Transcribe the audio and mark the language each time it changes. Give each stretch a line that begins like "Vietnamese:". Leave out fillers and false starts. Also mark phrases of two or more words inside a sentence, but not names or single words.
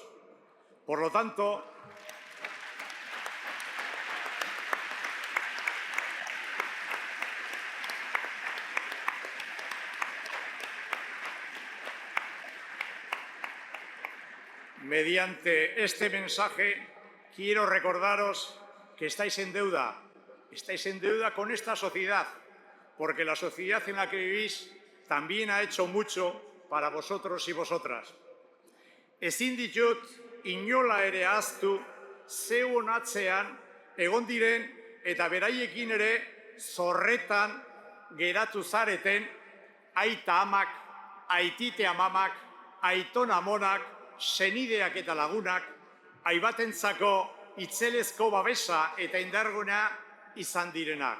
Spanish: Por lo tanto, mediante este mensaje quiero recordaros que estáis en deuda con esta sociedad, porque la sociedad en la que vivís también ha hecho mucho para vosotros y vosotras.
Basque: Ezin ditut inola ere ahaztu zeuen atzean egon diren eta beraiekin ere zorretan geratu zareten aita amak, aitite amamak, aiton amonak, senideak eta lagunak, aibatentzako itzelezko babesa eta indarguna izan direnak.